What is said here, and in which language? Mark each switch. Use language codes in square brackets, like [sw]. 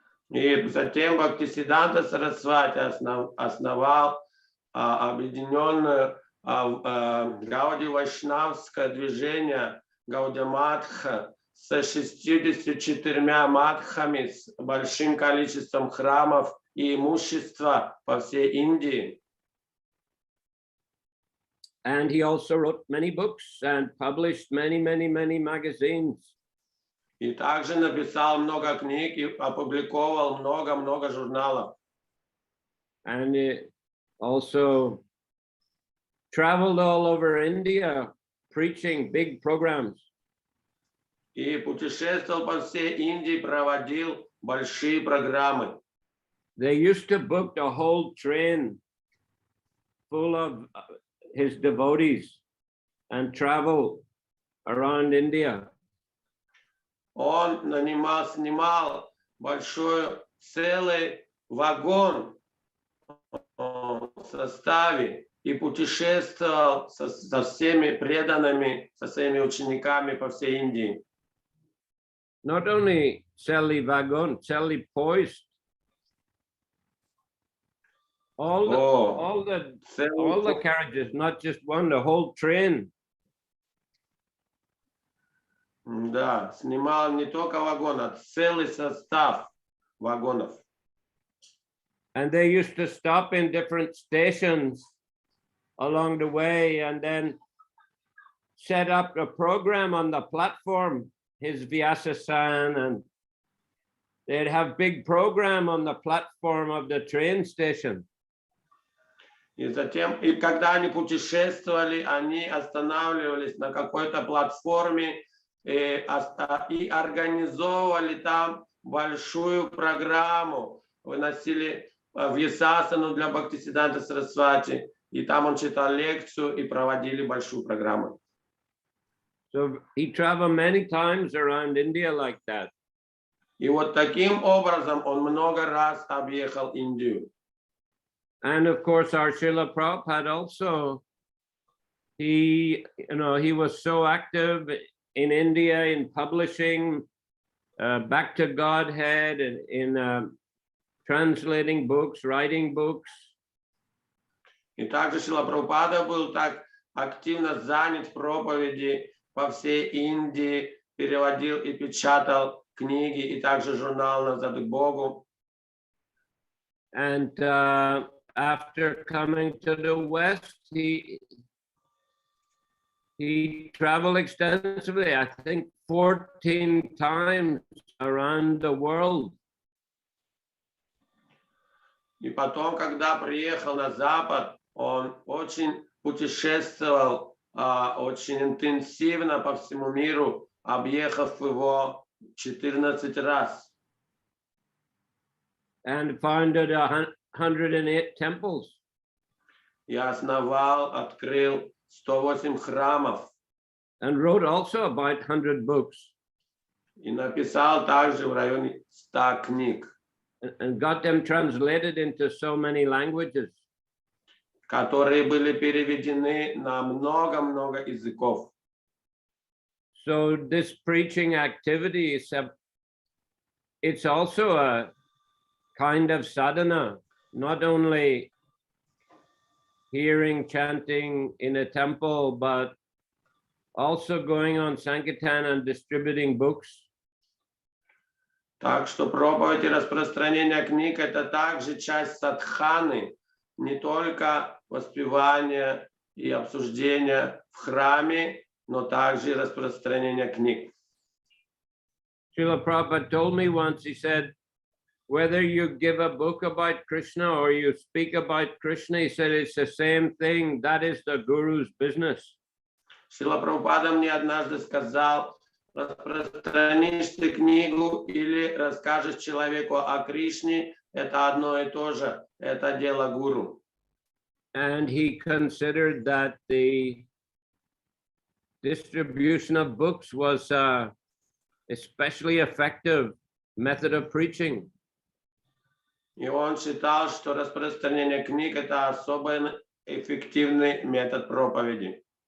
[ru] И затем Бхактисиддханта Сарасвати основал объединенное Гауди-вайшнавское движение Гаудия-матха с 64 матхами, с большим количеством храмов и имущества по всей Индии. [en] And he also wrote many books and published many magazines. [ru] И также написал много книг и опубликовал много журналов. [en] And also traveled all over India preaching big programs. [ru] И путешествовал по всей Индии, проводил большие программы. [en] They used to book the whole train full of his devotees and travel around India. [ru] Он снимал целый вагон в составе и путешествовал со всеми преданными, со своими учениками по всей Индии. [en] Not only [ru] celli wagon, celli poist. [en] All the carriages, not just one, the whole train. [ru] Да, снимал не только вагон, а целый состав вагонов. [en] And they used to stop in different stations along the way and then set up a program on the platform, his Vyasa-san, and they'd have big program on the platform of the train station. [ru] И затем, и когда они путешествовали, они останавливались на какой-то платформе и организовывали там большую программу, выносили Вьясасану для Бхактисиддханта Сарасвати, и там он читал лекцию и проводили большую программу. [en] So he traveled many times around India like that. [ru] И вот таким образом он много раз объехал Индию. [en] And of course, our Srila Prabhupada also, he was so active in India in publishing back to Godhead and in translating books, writing books. [ru] И также Шрила Прабхупада был так активно занят в проповеди по всей Индии, переводил и печатал книги и также журнал «Назад к Богу». [en] And after coming to the West, he traveled extensively, I think 14 times around the world. [ru] И потом, когда приехал на Запад, он очень путешествовал, очень интенсивно по всему миру, объехав его 14 раз. [en] And founded 108 temples. [ru] И основал, открыл 108 храмов. [en] And wrote also about 100 books. [ru] И написал также в районе 100 книг. [en] And got them translated into so many languages. [ru] Которые были переведены на много-много языков. [en] So this preaching activity it's also a kind of sadhana, not only hearing chanting in a temple, but also going on Sankirtan and distributing books. [ru] Так что проповедь и распространение книг – это также часть садханы, не только воспевание и обсуждение в храме, но также и распространение книг. [en] Srila Prabhupada told me once, he said, whether you give a book about Krishna or you speak about Krishna, he said, it's the same thing. That is the Guru's business. [ru] Шрила Прабхупада мне однажды сказал, распространишь ты книгу или расскажешь человеку о Кришне, это одно и то же, это дело гуру. [en] And he considered that the distribution of books was especially effective method of preaching. [ru] И он считал, что распространение книг – это особо эффективный метод проповеди.